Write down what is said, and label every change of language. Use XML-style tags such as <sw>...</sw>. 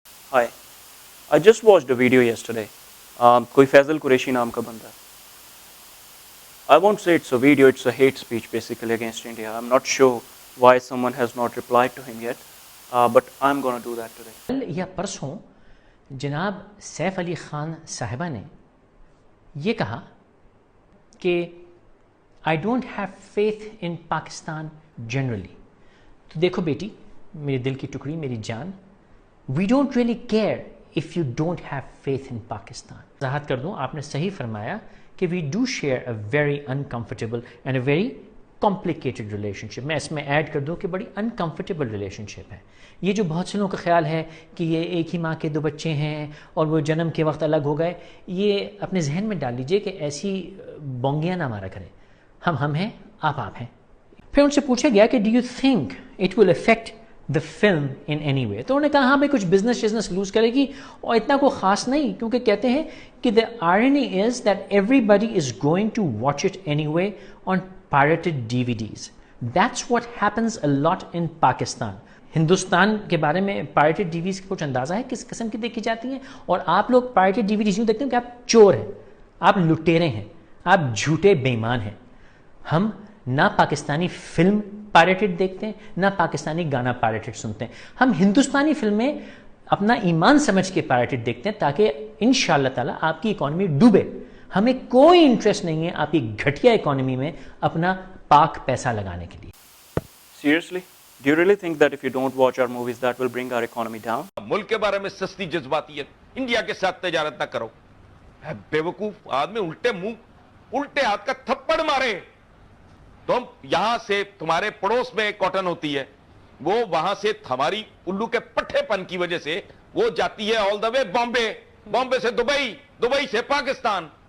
<en>Hi, I just watched a video yesterday.</en> <ur>کوئی فیضل قریشی نام کا بندہ.</ur> <en>I won't say it's a video, it's a hate speech basically against India. I'm not sure why someone has not replied to him yet, but I'm going to do that today.</en> <ur>کل یا پرسوں جناب سیف علی خان صاحبہ نے یہ کہا کہ</ur> <en>I don't have faith in Pakistan generally.</en> <ur>تو دیکھو بیٹی، میرے دل کی ٹکڑی، میری جان،</ur> <en>we don't really care if you don't have faith in Pakistan.</en> <ur>وضاحت کر دوں، آپ نے صحیح فرمایا کہ</ur> <en>we do share a very uncomfortable and a very complicated relationship.</en> <ur>میں اس میں ایڈ کر دوں کہ بڑی</ur> <en>uncomfortable relationship</en> <ur>ہے. یہ جو بہت سے لوگوں کا خیال ہے کہ یہ ایک ہی ماں کے دو بچے ہیں اور وہ جنم کے وقت الگ ہو گئے، یہ اپنے ذہن میں ڈال لیجئے کہ ایسی بونگیاں نہ مارا کریں. ہم ہیں، آپ ہیں. پھر ان سے پوچھا گیا کہ</ur> <en>do you think it will affect the film in any way؟</en> <ur>تو انہوں نے کہا ہاں بھائی کچھ بزنس لوز کرے گی اور اتنا کوئی خاص نہیں، کیونکہ کہتے ہیں کہ</ur> <en>the irony is that everybody is going to watch it anyway on pirated DVDs. That's what happens a lot in Pakistan.</en> <ur>Hindustan کے بارے میں پائریٹڈ ڈی وی ڈیز کا کچھ اندازہ ہے کس قسم کی دیکھی جاتی ہیں؟ اور آپ لوگ پائریٹڈ ڈی وی ڈیز یوں دیکھتے ہیں کہ آپ چور ہیں، آپ لٹیرے ہیں، آپ جھوٹے بے ایمان ہیں. ہم نہ پاکستانی فلم پائریٹڈ دیکھتے ہیں، نہ پاکستانی گانا پائریٹڈ سنتے ہیں. ہم ہندوستانی فلمیں اپنا ایمان سمجھ کے پائریٹڈ دیکھتے ہیں تاکہ انشاءاللہ تعالیٰ آپ کی اکانومی ڈوبے. ہمیں کوئی انٹرسٹ نہیں ہے آپ کی گھٹیا اکانومی میں اپنا پاک پیسہ لگانے کے لیے.</ur> <en>Seriously? Do you really think that if you don't watch our movies that will bring our economy down?</en> <ur>ملک کے بارے میں سستی جذباتیت، انڈیا کے ساتھ تجارت نہ کرو. بے وقوف آدمی الٹے منہ الٹے ہاتھ کا تھپڑ مارے. تم یہاں سے تمہارے پڑوس میں کاٹن ہوتی ہے، وہ وہاں سے ہماری الو کے پٹھے پن کی وجہ سے وہ جاتی ہے</ur> <en>all the way</en> <ur>بامبے، بامبے سے دبئی، دبئی سے پاکستان.</ur>